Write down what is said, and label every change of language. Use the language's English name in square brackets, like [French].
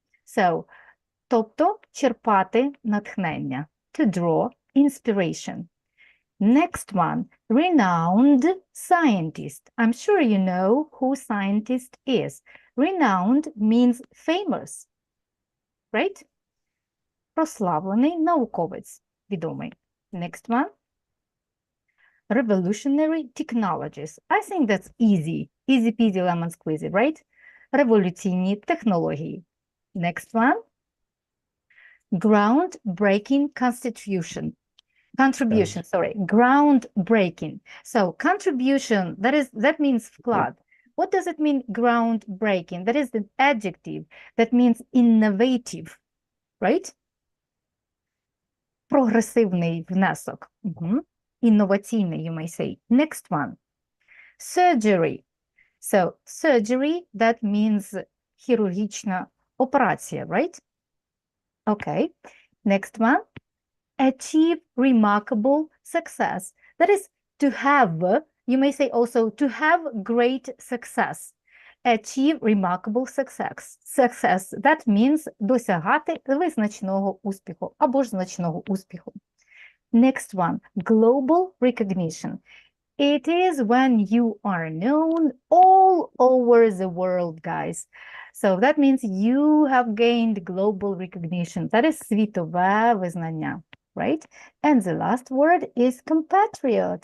[English] So, [Ukrainian] тобто черпати натхнення. [English] To draw inspiration. Next one, renowned scientist. I'm sure you know who scientist is. Renowned means famous, right? [Ukrainian] Прославлений науковець, відомий. [English] Next one. Revolutionary technologies. I think that's easy. Easy peasy lemon squeezy, right? [Ukrainian] Революційні технології. [English] Next one. Groundbreaking constitution. Contribution, sorry. Groundbreaking. So contribution, that means вклад. What does it mean, groundbreaking? That is an adjective that means innovative, right? [Ukrainian] Прогресивний внесок. Інноваційний, [English] you may say. Next one. Surgery. So surgery, that means [Ukrainian] хірургічна операція, [English] right? Okay. Next one. Achieve remarkable success. That is to have, you may say also to have great success. Achieve remarkable success. Success, that means [Ukrainian] досягати визначного успіху або ж значного успіху. [English] Next one, global recognition. It is when you are known all over the world, guys. So that means you have gained global recognition. That is [Ukrainian] світове визнання, [English] right? And the last word is compatriot.